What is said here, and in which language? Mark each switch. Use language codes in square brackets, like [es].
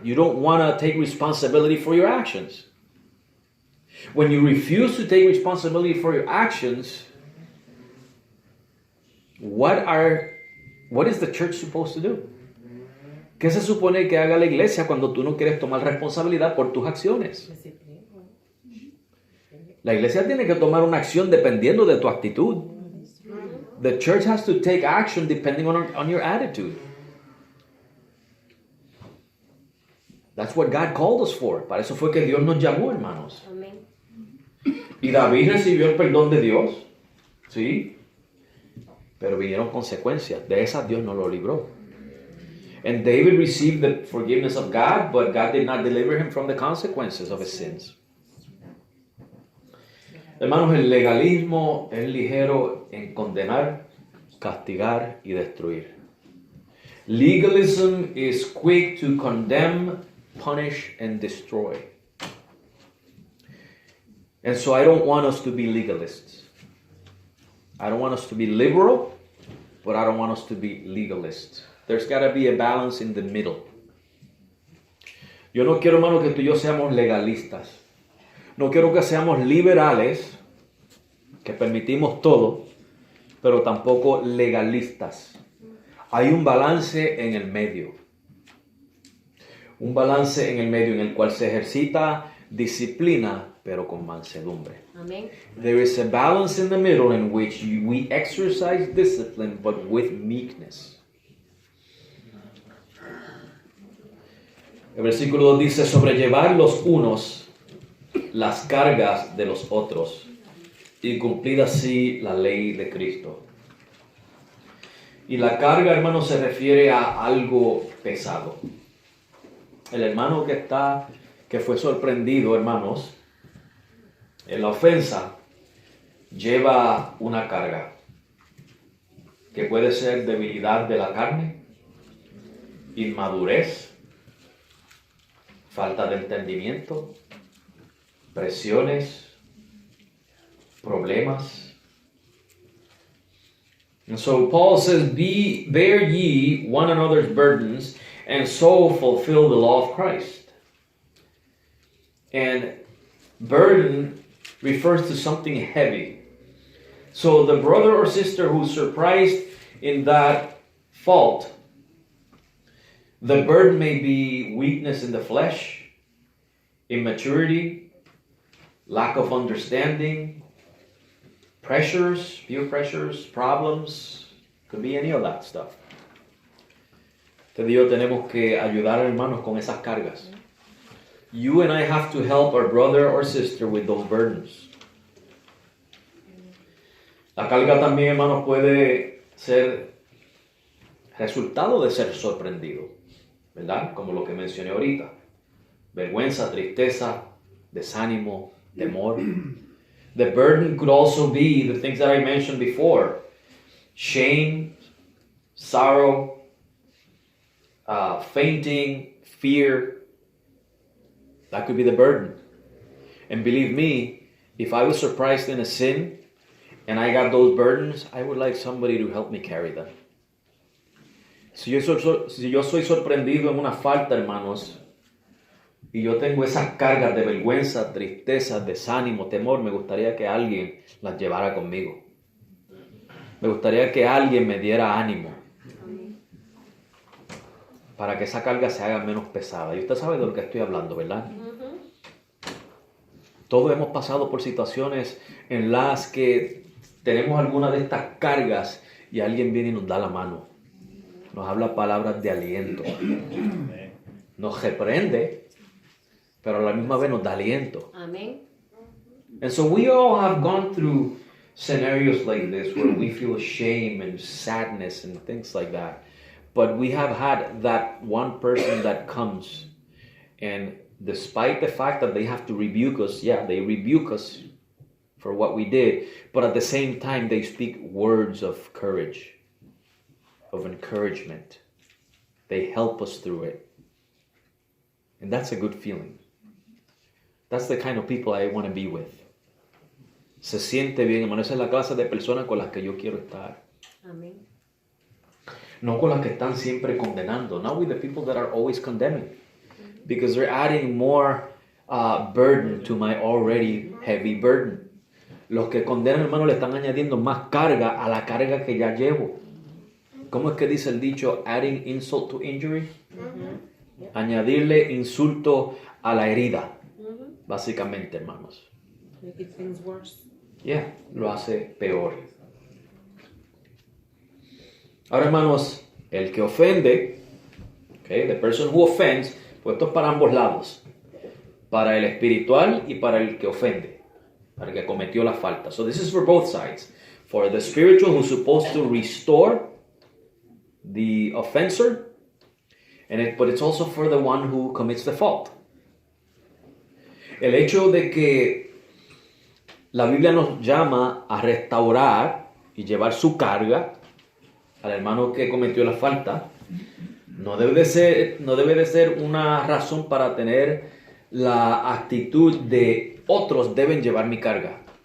[en] You don't want to take responsibility for your actions. When you refuse to take responsibility for your actions, what is the church supposed to do? [es] ¿Qué se supone que haga la iglesia cuando tú no quieres tomar responsabilidad por tus acciones? La iglesia tiene que tomar una acción dependiendo de tu actitud. [en] The church has to take action depending on your attitude. That's what God called us for. [es] Para eso fue que Dios nos llamó, hermanos. Amén. Y David recibió el perdón de Dios, ¿sí? Pero vinieron consecuencias. De esas Dios no lo libró. [en] And David received the forgiveness of God, but God did not deliver him from the consequences of his sins. [es] Hermanos, el legalismo es ligero en condenar, castigar y destruir. [en] Legalism is quick to condemn, punish, and destroy. And so I don't want us to be legalists. I don't want us to be liberal, but I don't want us to be legalists. There's got to be a balance in the middle. [es] Yo no quiero, hermano, que tú y yo seamos legalistas. No quiero que seamos liberales, que permitimos todo, pero tampoco legalistas. Hay un balance en el medio. Un balance en el medio en el cual se ejercita disciplina, pero con mansedumbre. Amén. [en] There is a balance in the middle in which we exercise discipline, but with meekness. [es] El versículo 2 dice, sobrellevar los unos las cargas de los otros y cumplir así la ley de Cristo. Y la carga, hermano, se refiere a algo pesado. El hermano que fue sorprendido, hermanos, en la ofensa, lleva una carga que puede ser debilidad de la carne, inmadurez, falta de entendimiento, presiones, problemas. [en] And so Paul says, bear ye one another's burdens, and so fulfill the law of Christ. And burden refers to something heavy. So the brother or sister who's surprised in that fault, the burden may be weakness in the flesh, immaturity, lack of understanding, pressures, peer pressures, problems, could be any of that stuff. [es] Entonces yo tenemos que ayudar, hermanos, con esas cargas. [en] You and I have to help our brother or sister with those burdens. [es] La carga también, hermanos, puede ser resultado de ser sorprendido, ¿verdad? Como lo que mencioné ahorita. Vergüenza, tristeza, desánimo, temor. [en] The burden could also be the things that I mentioned before. Shame, sorrow, fainting, fear. That could be the burden. And believe me, if I was surprised in a sin and I got those burdens, I would like somebody to help me carry them. [es] Si yo soy sorprendido en una falta, hermanos, y yo tengo esas cargas de vergüenza, tristeza, desánimo, temor, me gustaría que alguien las llevara conmigo. Me gustaría que alguien me diera ánimo para que esa carga se haga menos pesada. Y usted sabe de lo que estoy hablando, ¿verdad? Todos hemos pasado por situaciones en las que tenemos alguna de estas cargas y alguien viene y nos da la mano. Nos habla palabras de aliento. Nos reprende, pero a la misma vez nos da aliento. Amén. [en] And so we all have gone through scenarios like this where we feel shame and sadness and things like that. But we have had that one person that comes, and despite the fact that they have to rebuke us, yeah, they rebuke us for what we did, but at the same time they speak words of courage, of encouragement. They help us through it. And that's a good feeling. That's the kind of people I want to be with. [es] Se siente bien, hermano. Esa es la clase de personas con las que yo quiero estar. Amén. No con las que están siempre condenando. [en] Not with the people that are always condemning. Because they're adding more burden to my already heavy burden. [es] Los que condenan, hermano, le están añadiendo más carga a la carga que ya llevo. ¿Cómo es que dice el dicho? [en] Adding insult to injury. [es] Añadirle insulto a la herida. Básicamente, hermanos. [en] Make it things worse. [es] Yeah, lo hace peor. Ahora, hermanos, el que ofende, okay, [en] the person who offends, [es] pues esto es para ambos lados. Para el espiritual y para el que ofende. Para el que cometió la falta. [en] So this is for both sides. For the spiritual who's supposed to restore the offender, but it's also for the one who commits the fault. [es] El hecho de que la Biblia nos llama a restaurar y llevar su carga al hermano que cometió la falta, no debe de ser una razón para tener la actitud de otros deben llevar mi carga.